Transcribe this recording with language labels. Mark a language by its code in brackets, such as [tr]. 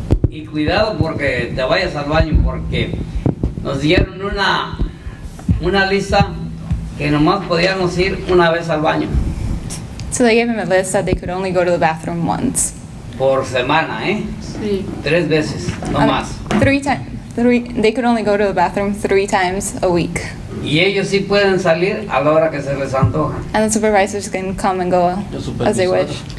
[es] Y cuidado porque te vayas al baño, porque nos dieron una lista que nomás podíamos ir una vez al baño. [en] So they gave him a list that they could only go to the bathroom once. [es] Por semana, Sí. 3 veces, no más. [en] 3 times. They could only go to the bathroom 3 times a week. [es] Y ellos sí pueden salir a la hora que se les antoja. [en] And the supervisors can come and go as they wish.